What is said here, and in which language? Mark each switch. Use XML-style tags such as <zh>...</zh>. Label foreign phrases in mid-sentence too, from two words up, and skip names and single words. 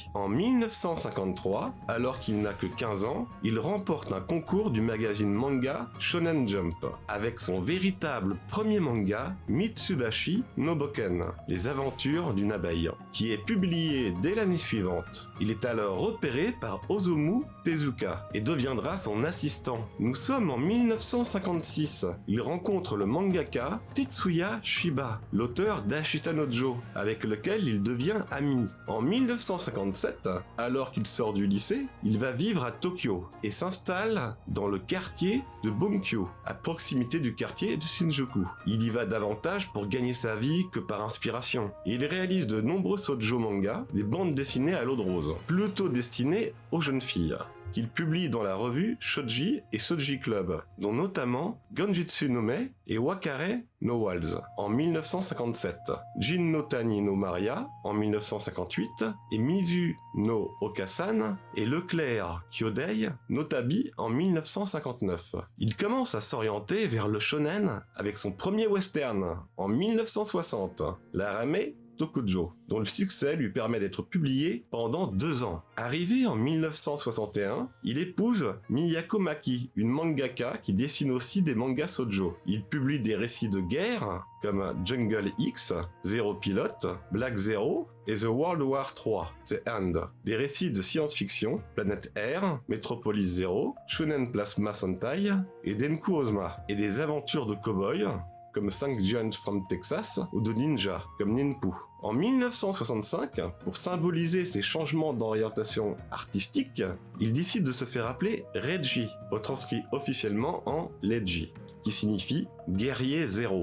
<fr>En 1953, alors qu'il n'a que 15 ans, il remporte un concours du magazine manga Shonen Jump avec son véritable premier manga Mitsubashi no Boken, les aventures d'une abeille, qui est publié dès l'année suivante. Il est alors repéré par Osamu Tezuka et deviendra son assistant. Nous sommes en 1956. Il rencontre le mangaka Tetsuya Shiba, l'auteur d'Ashita no Jo, avec lequel il devient ami. En 1957, alors qu'il sort du lycée, il va vivre à Tokyo et s'installe dans le quartier de Bunkyo, à proximité du quartier de Shinjuku. Il y va davantage pour gagner sa vie que par inspiration. Il réalise de nombreux shoujo mangas, des bandes dessinées à l'eau de rose, plutôt destinées aux jeunes filles, qu'il publie dans la revue Shoji et Shoji Club, dont notamment Genjitsu no Me et Wakare no Waltz en 1957, Jin no Tani no Maria en 1958 et Mizu no Okasan et Leclerc Kyodei no Tabi en 1959. Il commence à s'orienter vers le shonen avec son premier western en 1960, l'Arame Tokujo, dont le succès lui permet d'être publié pendant 2 ans. Arrivé en 1961, il épouse Miyako Maki, une mangaka qui dessine aussi des mangas shoujo. Il publie des récits de guerre comme Jungle X, Zero Pilot, Black Zero et The World War III, The End. Des récits de science-fiction, Planète Air, Metropolis Zero, Shonen Plasma Sentai et Denku Ozma. Et des aventures de cow-boy comme 5 Giants from Texas ou de ninja comme Ninpu. En 1965, pour symboliser ces changements d'orientation artistique, il décide de se faire appeler Reiji, retranscrit officiellement en Leiji, qui signifie guerrier zéro.</fr>